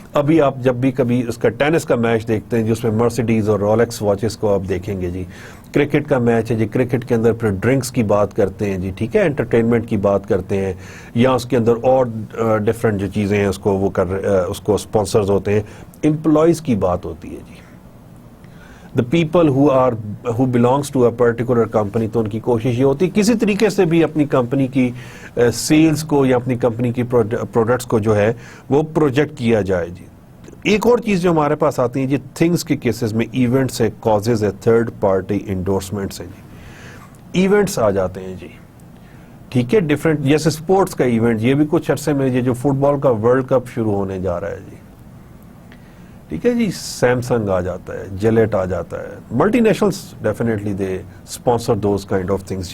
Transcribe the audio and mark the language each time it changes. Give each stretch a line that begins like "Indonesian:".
Urdu: ابھی آپ جب بھی کبھی اس کا ٹینس کا میچ دیکھتے ہیں جس میں مرسیڈیز اور رولیکس واچز کو آپ دیکھیں گے جی، کرکٹ کا میچ ہے جی، کرکٹ کے اندر پھر ڈرنکس کی بات کرتے ہیں جی، ٹھیک ہے، انٹرٹینمنٹ کی بات کرتے ہیں، یا اس کے اندر اور ڈفرینٹ جو چیزیں ہیں اس کو وہ اس کو اسپانسرز ہوتے ہیں. امپلائیز کی بات ہوتی ہے جی،
English: the people who belongs to a particular company.
Urdu: تو ان کی کوشش یہ ہوتی ہے کسی طریقے سے بھی اپنی کمپنی کی سیلز کو یا اپنی کمپنی کی پروڈکٹس کو جو ہے وہ پروجیکٹ کیا جائے. جی ایک اور چیز جو ہمارے پاس آتی ہے جی تھنگس کے کیسز میں، ایونٹس ہے، کازز ہے، تھرڈ پارٹی انڈورسمنٹس ہیں. جی ایونٹس آ جاتے ہیں جی، ٹھیک ہے، ڈفرینٹ، جیسے اسپورٹس کا ایونٹ، یہ بھی کچھ عرصے میں یہ جو فٹ بال کا ورلڈ کپ شروع ہونے جا رہا ہے جی، ٹھیک ہے جی، سیمسنگ آ جاتا ہے، جیلیٹ آ جاتا ہے، multi nationals definitely
English: They sponsor those kind of things.